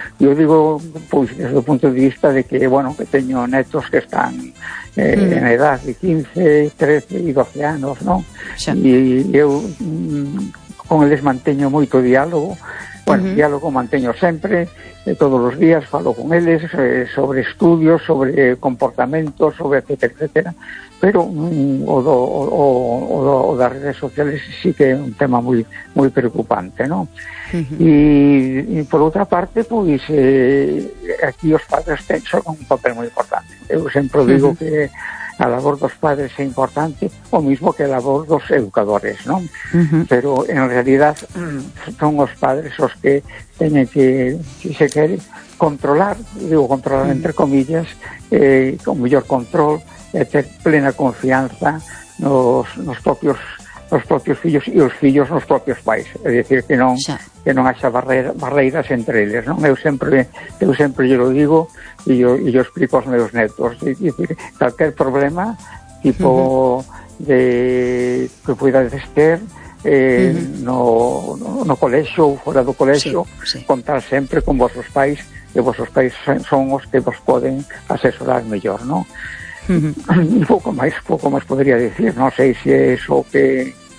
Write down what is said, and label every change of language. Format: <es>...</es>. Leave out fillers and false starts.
<es>Yo digo, pues, desde el punto de vista de que, bueno, que tengo netos que están en edad de 15, 13 y 12 años, ¿no? Sí. Y yo con ellos mantengo mucho diálogo, bueno, diálogo mantengo siempre, todos los días falo con ellos sobre estudios, sobre comportamientos, sobre etcétera, etcétera.</es> <gl>Pero o das redes sociales sí que é un tema moi moi preocupante, ¿no? E por outra parte, pois aquí os padres ten son un papel moi importante. Eu sempre digo que a labor dos padres é importante, o mismo que a labor dos educadores, ¿no? Pero en realidad son os padres os que teñen que, si se quere, controlar entre comillas, con mellor control, ter plena confianza nos propios fillos e os fillos nos propios pais, é dicir, que non haxa barreiras entre eles, non? Eu sempre lle lo digo e eu explico aos meus netos, é dicir, calquer problema tipo de que puidades ter no colexo ou fora do colexo, contar sempre con vosos pais, e vosos pais son os que vos poden asesorar mellor, non? Pouco máis podría dicir, non sei se é iso que</gl>